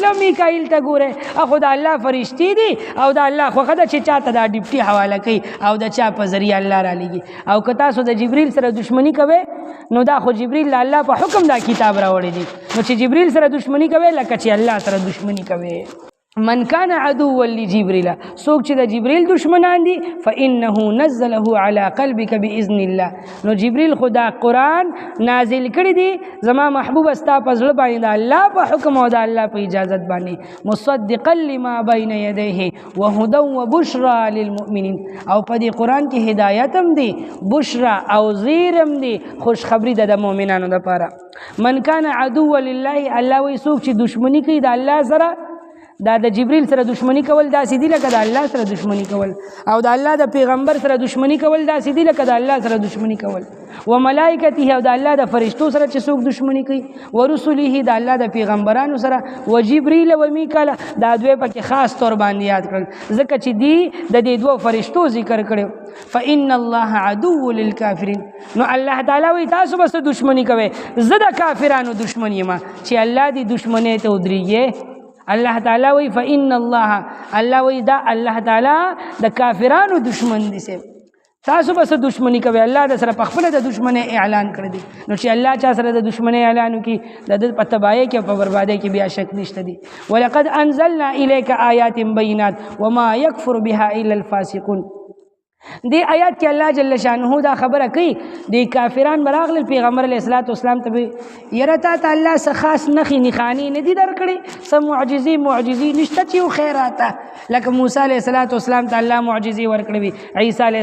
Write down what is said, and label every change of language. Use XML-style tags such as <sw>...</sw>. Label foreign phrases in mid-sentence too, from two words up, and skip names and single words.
<ps>او میکائیل ته ګورئ خو د الله فرشتې دي او د الله خوښه ده چې چاته دا ډیپټي حواله کوي او د چا په ذریعه الله رالیږي او که تاسو د جبریل سره دشمني کوئ نو دا خو جبریل د الله په حکم دا کتاب راوړی دی نو چې جبریل سره دشمنی کوي لکه چې الله سره دشمنی کوي</ps> <ar>من کان عدوا لجبریل</ar> <ps>څوک چې د جبریل دشمنان دي</ps> <ar>فانه نزله على قلبك باذن الله</ar> <ps>نو جبریل خدا قرآن نازل کړی دی زما محبوب استا په زړه باندې د الله په حکم او د الله په اجازت باندې</ps> <ar>مصدقا لما بین یدیه وهدى وبشرى للمؤمنین</ar> <ps>او په دې قرآن کې هدایت هم دی بشرا او زیر هم دی خوشخبری د مؤمنانو لپاره</ps> <ar>من کان عدوا لله</ar> <ps>الله وی څوک چې دشمنی کوي د الله سره دا د جبریل سره دشمنی کول داسې دي لکه د الله سره دشمنی کول او د الله د پیغمبر سره دشمنی کول داسې دي لکه د الله سره دشمنی کول</ps> <ar>و ملائکته</ar> <ps>او د الله د فرشتو سره چې څوک دشمنی کوي</ps> <ar>و رسله</ar> <ps>د الله د پیغمبرانو سره و جبریل و میکائیل دا دوی پکې خاص طور باندې یاد کړل ځکه چې دی د دې دوه فرشتو ذکر کړو</ps> <ar>فإن الله عدو للكافرین</ar> <ps>نو الله تعالی وی تاسو بس دشمنی کوي زه د کافرانو دشمنی ما چې الله دی دشمنی ته ودرېږي الله تعالی وی</ps> <ar>فإن الله</ar> <ps>وی دا الله تعالی د کافرانو دشمن دي سه تاسو بس دشمنی کوي الله د سره په خپل د دشمنی اعلان کړی دي نو چې الله چا سره د دشمنی اعلان وکي د په تباہی کې په بربادی کې بیا شک نشته دي</ps> <ar>ولقد انزلنا الیک آیات بینات وما یکفر بها الا الفاسقون</ar> <ps>دی آیات کې الله جل شانه دا خبره کوي دی کافران براغل پیغمبر</ps> <ar>علیه السلام</ar> <ps>ته یره تا الله څخه خاص نخي نخانی نه دي درکړي سم معجزي نشته چې خیراته لکه موسی علیه السلام ته الله معجزي ورکړي عیسی علیه</ps>